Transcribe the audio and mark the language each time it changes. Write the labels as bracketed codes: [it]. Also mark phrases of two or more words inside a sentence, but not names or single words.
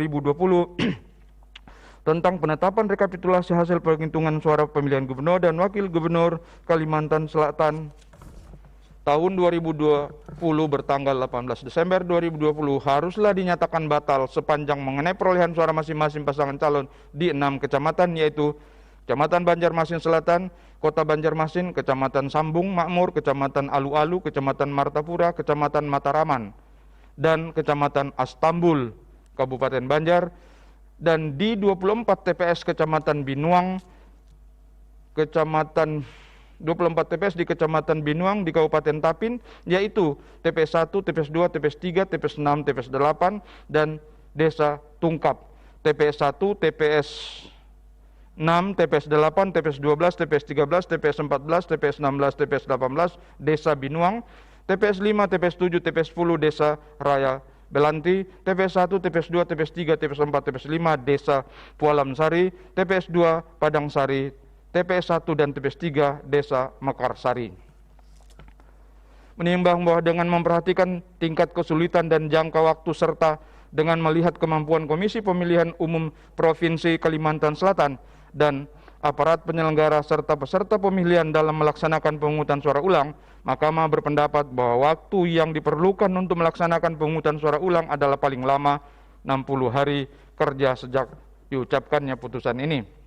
[id] tentang penetapan rekapitulasi hasil penghitungan suara pemilihan gubernur dan wakil gubernur Kalimantan Selatan tahun 2020 bertanggal 18 Desember 2020 haruslah dinyatakan batal sepanjang mengenai perolehan suara masing-masing pasangan calon di 6 kecamatan yaitu Kecamatan Banjarmasin Selatan, Kota Banjarmasin, Kecamatan Sambung Makmur, Kecamatan Alu-Alu, Kecamatan Martapura, Kecamatan Mataraman, dan Kecamatan Astambul, Kabupaten Banjar, dan di 24 TPS Kecamatan Binuang, 24 TPS di Kecamatan Binuang di Kabupaten Tapin, yaitu TPS 1, TPS 2, TPS 3, TPS 6, TPS 8, dan Desa Tungkap. TPS 1, TPS 6, TPS 8, TPS 12, TPS 13, TPS 14, TPS 16, TPS 18, Desa Binuang, TPS 5, TPS 7, TPS 10, Desa Raya Belanti, TPS 1, TPS 2, TPS 3, TPS 4, TPS 5, Desa Pualam Sari, TPS 2, Padang Sari, TPS 1 dan TPS 3 Desa Mekarsari. Menimbang bahwa dengan memperhatikan tingkat kesulitan dan jangka waktu serta dengan melihat kemampuan Komisi Pemilihan Umum Provinsi Kalimantan Selatan dan aparat penyelenggara serta peserta pemilihan dalam melaksanakan pemungutan suara ulang, Mahkamah berpendapat bahwa waktu yang diperlukan untuk melaksanakan pemungutan suara ulang adalah paling lama 60 hari kerja sejak diucapkannya putusan ini.